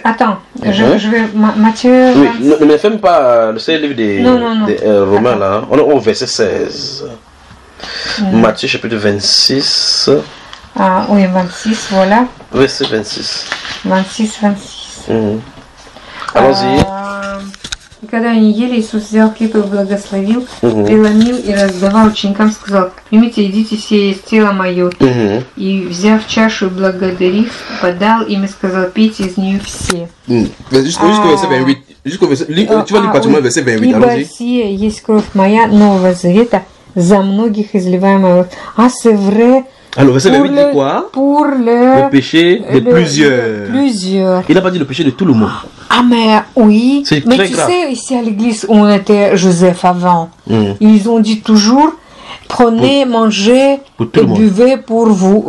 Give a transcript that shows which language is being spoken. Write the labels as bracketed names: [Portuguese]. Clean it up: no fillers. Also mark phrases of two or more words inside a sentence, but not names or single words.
[French] Attends, je vais... Matthieu... Oui, ne ferme pas le livre des Romains là. On est au verset 16. Matthieu, chapitre 26. Ah oui, 26, voilà. Verset 26. 26. Allons-y. [Russian] И когда они ели, Иисус взял хлеб и благословил, преломил и раздавал ученикам, сказал: примите, идите, сие есть тело мое. И взяв чашу и благодарив, подал им и сказал: пейте из нее все. [French] Jusqu'au verset 28. Tu vas lire pratiquement le verset 28. [Russian] Ибо сие есть кровь моя Нового Завета, за многих изливаемая. [French] А c'est vrai. Alors, verset 28 dit quoi? Pour le péché de plusieurs. Il n'a pas dit le péché de tout le monde. Ah, mais oui. C'est mais très tu grave. sais, ici à l'église où on était Joseph avant, ils ont dit toujours: prenez, mangez et buvez pour vous.